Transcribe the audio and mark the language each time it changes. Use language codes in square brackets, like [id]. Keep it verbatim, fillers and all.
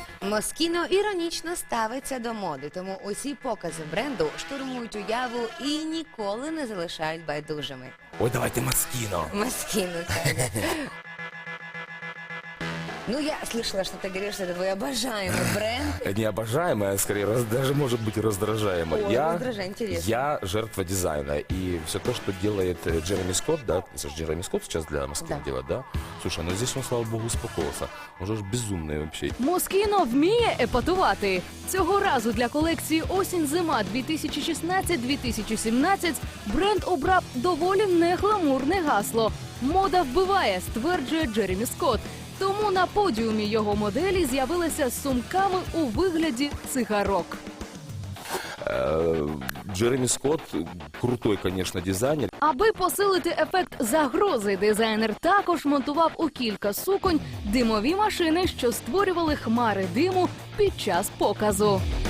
[uk] Москіно іронічно ставиться до моди, тому усі покази бренду штурмують уяву і ніколи не залишають байдужими. [ru] Ой, давайте Москино. [uk] Москіно. так. [ru] Ну, я слышала, что ты говоришь, что это твой обожаемый бренд. Не обожаемая, а скорее, раз- даже может быть раздражаемая. Ой, я, раздражай, интересно. я жертва дизайна. И все то, что делает э, Джереми Скотт, да, это же Джереми Скотт сейчас для Москвы Да. делает, да? Слушай, ну здесь он, слава богу, успокоился. Он же ж безумный вообще. [uk] Москіно вміє епатувати. Цього разу для колекції осінь-зима дві тисячі шістнадцять дві тисячі сімнадцять бренд обрав доволі негламурне гасло. Мода вбиває, стверджує Джеремі Скотт. Тому на подіумі його моделі з'явилися з сумками у вигляді цигарок. [ru] Э, Джереми Скотт э, крутой, конечно, дизайнер. [uk] Аби посилити ефект загрози, дизайнер також монтував у кілька суконь димові машини, що створювали хмари диму під час показу.